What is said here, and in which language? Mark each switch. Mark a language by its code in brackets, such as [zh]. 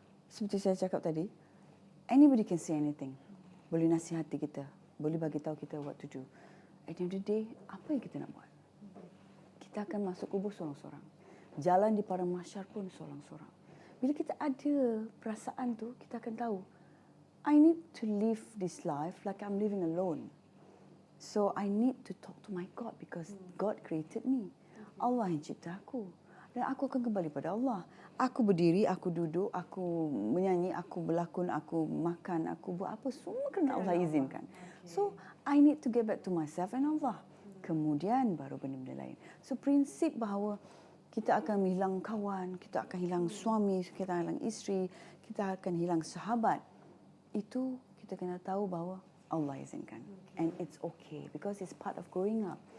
[ms] Seperti saya cakap tadi, [en] anybody can say anything. [ms] Boleh nasihati kita, boleh bagi tahu kita [en] what to do. At the end of the day, [ms] apa yang kita nak buat? Kita akan masuk kubur sorang-sorang. Jalan di padang mahsyar pun sorang-sorang. Bila kita ada perasaan tu, kita akan tahu, [en] I need to live this life like I'm living alone. So I need to talk to my God because God created me. [ms] Allah yang cipta aku. Dan aku akan kembali pada Allah. Aku berdiri, aku duduk, aku menyanyi, aku berlakon, aku makan, aku buat apa. Semua kerana Allah izinkan. [en] So I need to get back to myself and Allah. [ms] Kemudian baru benda-benda lain. So prinsip bahawa kita akan hilang kawan, kita akan hilang suami, kita akan hilang isteri, kita akan hilang sahabat. Itu kita kena tahu bahawa Allah izinkan. [en] And it's okay because it's part of growing up.